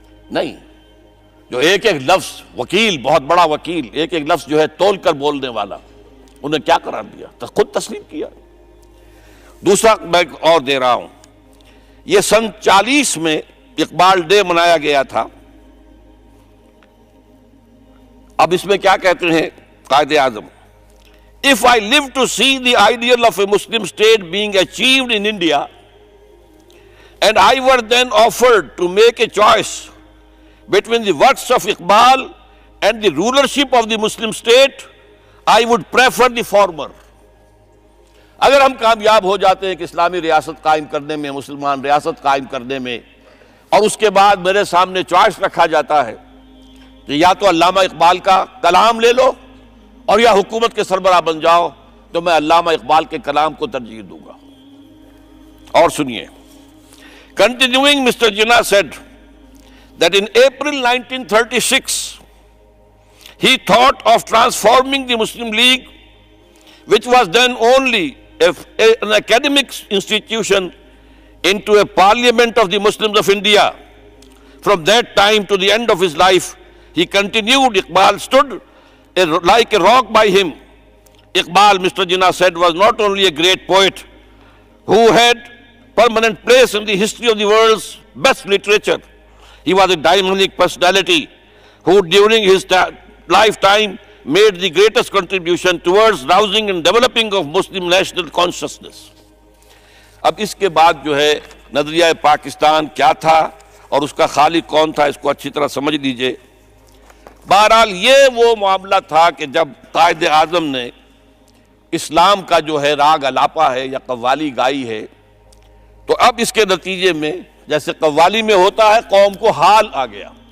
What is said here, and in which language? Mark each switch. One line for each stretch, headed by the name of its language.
Urdu: نہیں، جو ایک ایک لفظ، وکیل، بہت بڑا وکیل، ایک ایک لفظ جو ہے تول کر بولنے والا، انہیں کیا قرار دیا؟ خود تسلیم کیا. دوسرا میں اور دے رہا ہوں. یہ سن 40 میں اقبال ڈے منایا گیا تھا. اب اس میں کیا کہتے ہیں Quaid Azam?
English: If I live to see the ideal of a Muslim state being achieved in India, and I were then offered to make a choice between the works of Iqbal and the rulership of the Muslim state, I would prefer the former.
Urdu: اگر ہم کامیاب ہو جاتے ہیں کہ اسلامی ریاست قائم کرنے میں، مسلمان ریاست قائم کرنے میں، اور اس کے بعد میرے سامنے چوائس رکھا جاتا ہے کہ یا تو علامہ اقبال کا کلام لے لو اور یا حکومت کے سربراہ بن جاؤ، تو میں علامہ اقبال کے کلام کو ترجیح دوں گا. اور سنیے.
English: Continuing, Mr. Jinnah said that in April 1936 he thought of transforming the Muslim League, which was then only an academic institution, into a parliament of the Muslims of India. From that time to the end of his life, he continued. Iqbal stood like a rock by him. Iqbal, Mr. Jinnah said, was not only a great poet who had permanent place in the history of the world's best literature. He was a dynamic personality who during his lifetime made the greatest contribution towards rousing and developing of Muslim national consciousness.
Urdu: اب اس کے بعد جو ہے نظریہ پاکستان کیا تھا اور اس کا خالق کون تھا، اس کو اچھی طرح سمجھ لیجئے. بہرحال یہ وہ معاملہ تھا کہ جب قائد اعظم نے اسلام کا جو ہے راگ الاپا ہے یا قوالی گائی ہے، تو اب اس کے نتیجے میں جیسے قوالی میں ہوتا ہے قوم کو حال آ گیا.